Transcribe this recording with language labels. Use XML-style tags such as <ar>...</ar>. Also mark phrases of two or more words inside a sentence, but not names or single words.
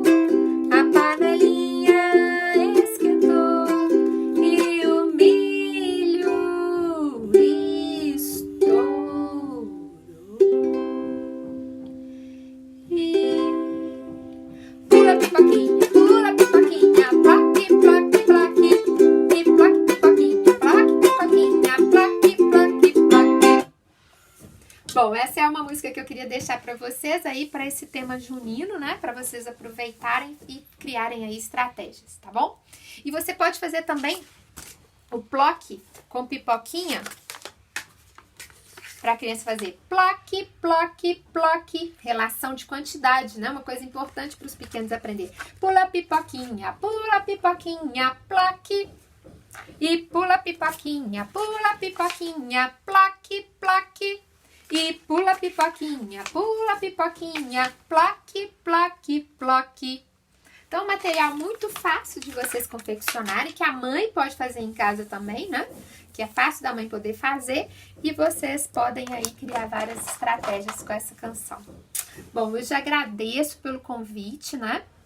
<pt>A panelinha esquentou e o milho estourou. E pula pipoquinha, plaque, plaque, plaque. E plaque pipoquinha, plaque, pipoquinha, plaque, plaque, plaque. Bom, essa é uma música que eu queria deixar para vocês aí, para esse tema junino, né? Para vocês aproveitarem e criarem aí estratégias, tá bom? E você pode fazer também o ploque com pipoquinha, para a criança fazer ploque, ploque, ploque, relação de quantidade, né? Uma coisa importante para os pequenos aprender. Pula pipoquinha, ploque. E pula pipoquinha, ploque, ploque. E pula pipoquinha, ploque, ploque, ploque. Então, um material muito fácil de vocês confeccionarem, que a mãe pode fazer em casa também, né? Que é fácil da mãe poder fazer. E vocês podem aí criar várias estratégias com essa canção. Bom, eu já agradeço pelo convite, né?</pt>